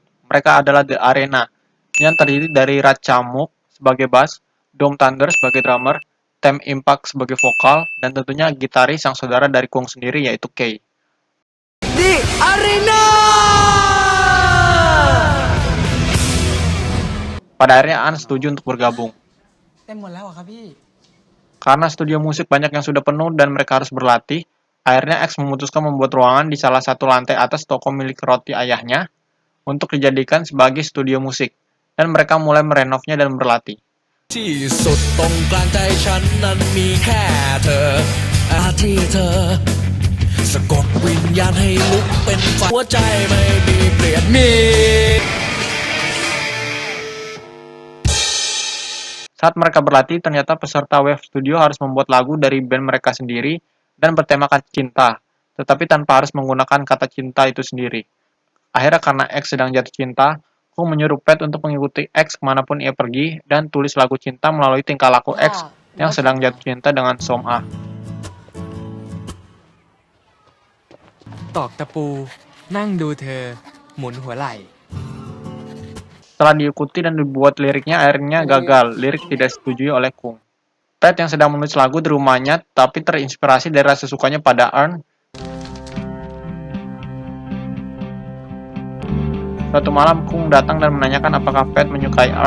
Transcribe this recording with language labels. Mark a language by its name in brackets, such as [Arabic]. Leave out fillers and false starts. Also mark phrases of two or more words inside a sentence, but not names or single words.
[Indonesian] Mereka adalah The Arena, yang terdiri dari Ratchamuk sebagai bass, Dom Thunder sebagai drummer, Tem Impact sebagai vokal, dan tentunya gitaris yang saudara dari Kung sendiri yaitu Kei. di Arena. Pada akhirnya An setuju untuk bergabung. [Thai] เต็มหมดแล้วเหรอครับพี่ [Indonesian] Karena studio musik banyak yang sudah penuh dan mereka harus berlatih, akhirnya X memutuskan membuat ruangan di salah satu lantai atas toko milik roti ayahnya untuk dijadikan sebagai studio musik, dan mereka mulai merenovnya dan berlatih. [Thai] ที่สุดตรงกลางใจฉันนั้นมีแค่เธอที่เธอสะกดวิญญาณให้ลุกเป็นไฟหัวใจไม่มีเปลี่ยนมี [Indonesian] Saat mereka berlatih, ternyata peserta Wave Studio harus membuat lagu dari band mereka sendiri dan bertemakan cinta, tetapi tanpa harus menggunakan kata cinta itu sendiri. Akhirnya karena X sedang jatuh cinta, Kung menyuruh Pat untuk mengikuti X kemanapun ia pergi dan tulis lagu cinta melalui tingkah laku X yang sedang jatuh cinta dengan Som Ah. [Thai] ตอกตะปู นั่งดูเธอ หมุนหัวไหล่ [Indonesian] Setelah diikuti dan dibuat liriknya, akhirnya gagal. Lirik tidak disetujui oleh Kung. Pat yang sedang menulis lagu di rumahnya, tapi terinspirasi dari rasa sukanya pada Earn. Suatu malam, Kung datang dan menanyakan apakah Pat menyukai Earn.